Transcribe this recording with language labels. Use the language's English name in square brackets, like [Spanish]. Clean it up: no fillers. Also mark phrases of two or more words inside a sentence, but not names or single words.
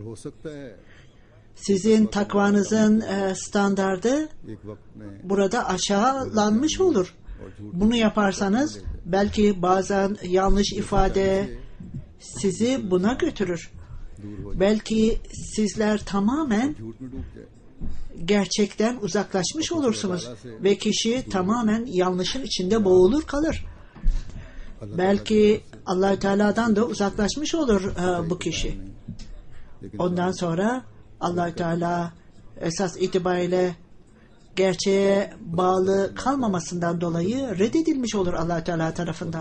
[Turkish] Sizin takvanızın standardı burada aşağılanmış olur. Bunu yaparsanız belki bazen yanlış ifade sizi buna götürür. Belki sizler tamamen [Urdu] جھوٹ میں ڈوب جائے. [Turkish] gerçekten uzaklaşmış olursunuz ve kişi tamamen yanlışın içinde boğulur kalır. Belki Allah-u Teala'dan da uzaklaşmış olur bu kişi. Ondan sonra Allah-u Teala esas itibariyle gerçeğe bağlı kalmamasından dolayı reddedilmiş olur Allah-u Teala tarafından.